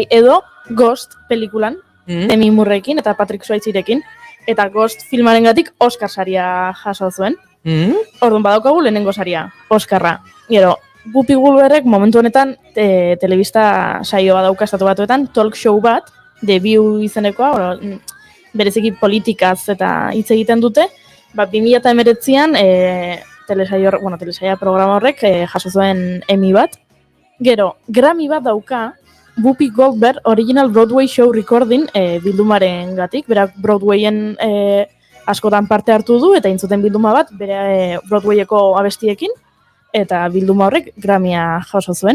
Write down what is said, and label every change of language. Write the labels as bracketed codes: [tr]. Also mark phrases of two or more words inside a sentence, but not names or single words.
[eu] Edo, Ghost pelikulan, Demi Moorerekin eta Patrick Swayzerekin, eta Ghost filmarengatik Oscar saria jaso zuen. Orduan badaukagu lehenengo saria, Oscarra. Gero, Whoopi Goldbergek momentu honetan telebista saio badauka estatu batuetan, talk show bat, The View izenekoa, bereziki politikaz eta hitz egiten dute, 2019an telesaia programa horrek jaso zuen Emmy bat. Gero, Grammy bat dauka Whoopi Goldberg Original Broadway Show Recording bildumaren gatik, berak Broadwayen askotan parte hartu du, eta intzuten bilduma bat, bere Broadwayeko abestiekin, eta bilduma horrek Grammya jaso zuen.